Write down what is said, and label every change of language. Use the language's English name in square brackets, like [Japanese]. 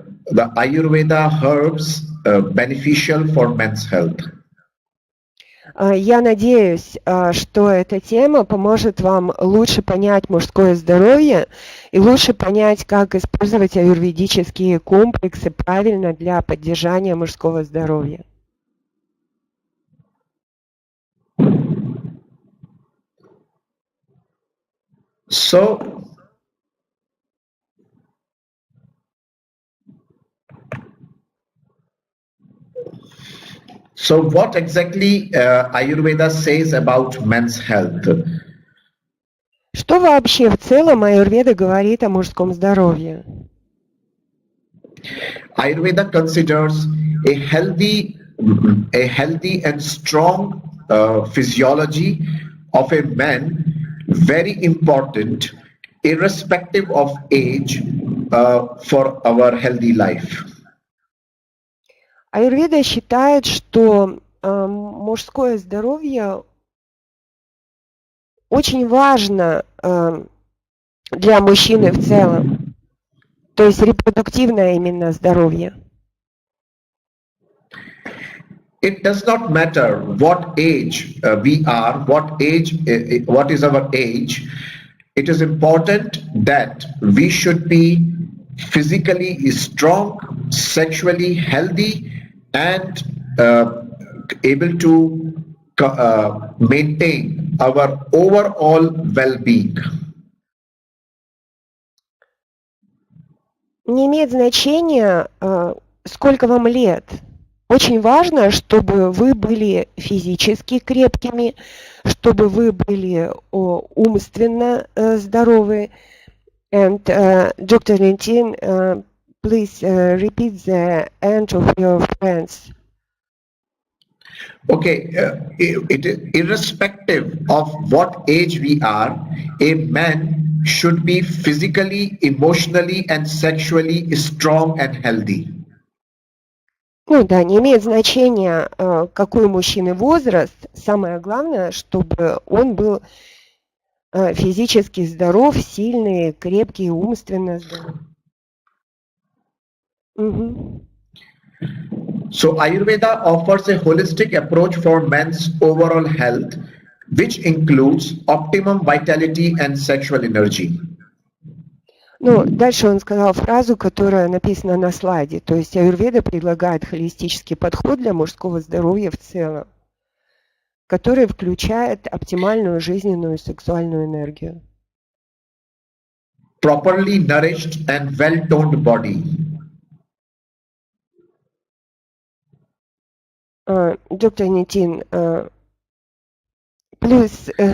[English] the Ayurveda herbs beneficial for men's health? [Russian] Я надеюсь, что эта тема поможет вам лучше понять мужское здоровье и лучше понять, как использовать аюрведические комплексы правильно для поддержания мужского здоровья. [English] So what exactly Ayurveda says about men's health? [Russian] Что вообще в целом аюрведа говорит о мужском здоровье? [English] Ayurveda considers a healthy and strong physiology of a man very important, irrespective of age, for our healthy life. [Russian] Аюрведа считает, что мужское здоровье очень важно для мужчины в целом, то есть репродуктивное именно здоровье. [English] It does not matter what age we are, what is our age. It is important that we should be physically strong, sexually healthy, and able to maintain our overall well-being. [Russian] Не имеет значения, сколько вам лет. Очень важно, чтобы вы были физически крепкими, чтобы вы были умственно здоровы. [English] And Dr. Valentin, please repeat the end of your friends. Okay, irrespective of what age we are, a man should be physically, emotionally, and sexually strong and healthy. [Russian] Ну да, не имеет значения, какой у мужчины возраст. Самое главное, чтобы он был физически здоров, сильный, крепкий, умственно здоров. [English] So Ayurveda offers a holistic approach for men's overall health, which includes optimum vitality and sexual energy. [Russian] Ну, дальше он сказал фразу, которая написана на слайде. То есть аюрведа предлагает холистический подход для мужского здоровья в целом, который включает оптимальную жизненную и сексуальную энергию. [English] Properly nourished and well-toned body. [Russian] Доктор Нитин, [English] please.